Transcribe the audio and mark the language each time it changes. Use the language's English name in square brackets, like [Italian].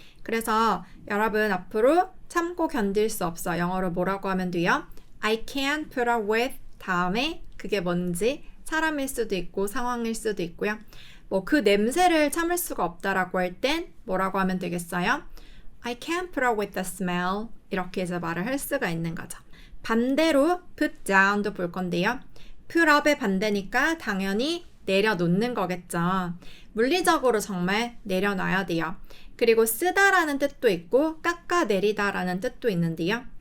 [Korean] 그래서 여러분 앞으로 참고 견딜 수 없어. 영어로 뭐라고 하면 돼요? [English] I can't put up with [Korean] 다음에 그게 뭔지 사람일 수도 있고 상황일 수도 있고요. 뭐 그 냄새를 참을 수가 없다라고 할 땐 뭐라고 하면 되겠어요? [English] I can't put up with the smell. [Korean] 이렇게 해서 말을 할 수가 있는 거죠. 반대로 put down도 볼 건데요. put up의 반대니까 당연히 내려놓는 거겠죠. 물리적으로 정말 내려놔야 돼요. 그리고 쓰다라는 뜻도 있고 깎아내리다라는 뜻도 있는데요.